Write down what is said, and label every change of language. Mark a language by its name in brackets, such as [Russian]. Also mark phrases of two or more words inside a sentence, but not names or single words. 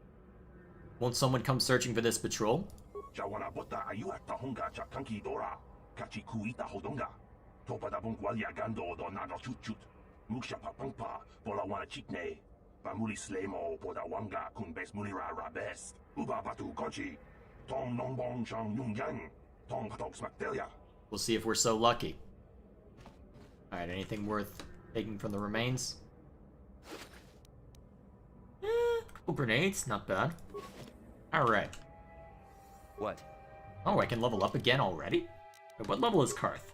[English] Won't someone come searching for this patrol? kachikuita hodonga. Topada bongwalia gando do naga chut. Muksha papangpa bola wana chikne. Bamuli slemo poda wanga kun bes mulira rabes. Uba batu gochi. Tong nongbong shang yungyang. Tong patok smakdelia. We'll see if we're so lucky. Alright, anything worth taking from the remains? Couple grenades, not bad. Alright. What? Oh, I can level up again already? Wait, what level is Karth?